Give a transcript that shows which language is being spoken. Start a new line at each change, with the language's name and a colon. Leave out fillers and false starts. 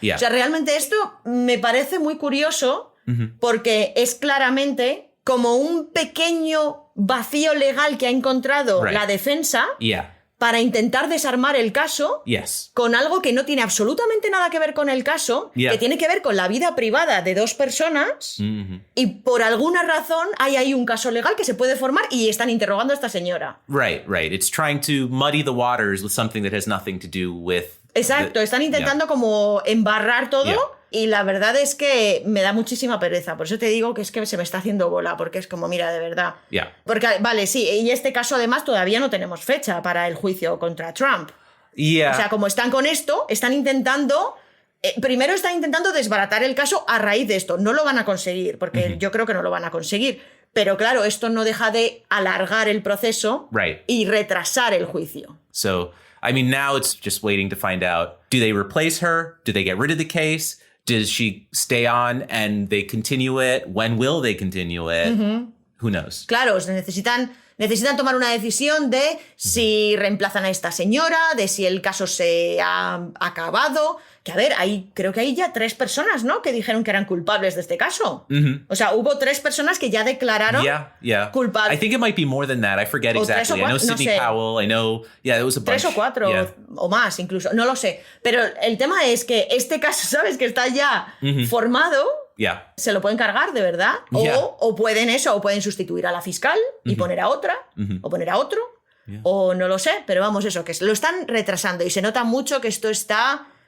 Spanish: O sea, realmente esto me parece muy curioso porque es claramente como un pequeño vacío legal que ha encontrado la defensa para intentar desarmar el caso con algo que no tiene absolutamente nada que ver con el caso, que tiene que ver con la vida privada de dos personas, y por alguna razón hay ahí un caso legal que se puede formar y están interrogando a esta señora.
English: Right. It's trying to muddy the waters with something that has nothing to do with...
Spanish: Exacto, están intentando como embarrar todo. Y la verdad es que me da muchísima pereza. Por eso te digo que es que se me está haciendo bola, porque es como, mira, de verdad. Porque, vale, sí, y este caso además todavía no tenemos fecha para el juicio contra Trump. O sea, como están con esto, están intentando... primero están intentando desbaratar el caso a raíz de esto. No lo van a conseguir, porque yo creo que no lo van a conseguir. Pero claro, esto no deja de alargar el proceso y retrasar el juicio.
English: So, I mean, now it's just waiting to find out, do they replace her? Do they get rid of the case? Does she stay on and they continue it? When will they continue it? Who knows?
Spanish: Claro, necesitan tomar una decisión de si reemplazan a esta señora, de si el caso se ha acabado. Que a ver, creo que hay ya 3 personas, ¿no?, que dijeron que eran culpables de este caso. O sea, hubo 3 personas que ya declararon culpables.
English: I think it might be more than that. I forget exactly. I know Sidney Powell. I know, it was a bunch.
Spanish: 3 o 4 o más incluso. No lo sé. Pero el tema es que este caso, ¿sabes?, que está ya formado. Se lo pueden cargar, de verdad. O pueden sustituir a la fiscal y poner a otra, o poner a otro. O no lo sé, pero vamos, eso, que lo están retrasando y se nota mucho que esto está...